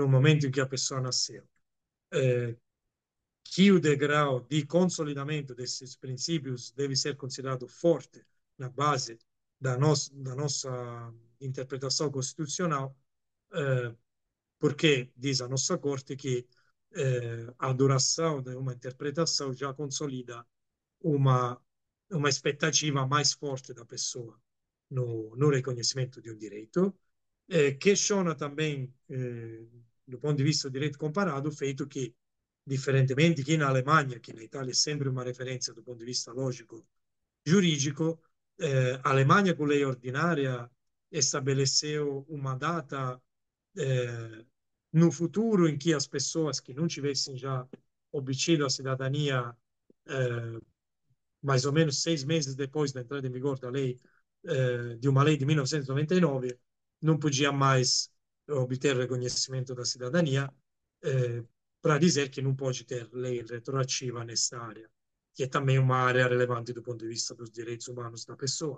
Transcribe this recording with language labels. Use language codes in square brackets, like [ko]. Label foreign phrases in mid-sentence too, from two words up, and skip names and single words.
[pt] momento em que a pessoa nasceu, eh, que o degrau de consolidamento desses princípios deve ser considerado forte na base da nossa interpretação constitucional, eh, porque diz a nossa Corte que a duração de uma interpretação já consolida uma, uma expectativa mais forte da pessoa no reconhecimento de um direito. Questiona também, do ponto de vista do direito comparado, o feito que, [it] differentemente che in Alemania, che in Italia è sempre una referenza dal punto di vista logico giuridico, [pt] Alemania con lei ordinaria estabeleceu uma data no futuro em que as pessoas que não tivessem já obtido a cidadania mais ou menos 6 meses depois da entrada em vigor da lei, de uma lei de 1999, não podia mais obter reconhecimento da cidadania, para dizer que não pode ter lei retroativa nessa área, que é também uma área relevante do ponto de vista dos direitos humanos da pessoa.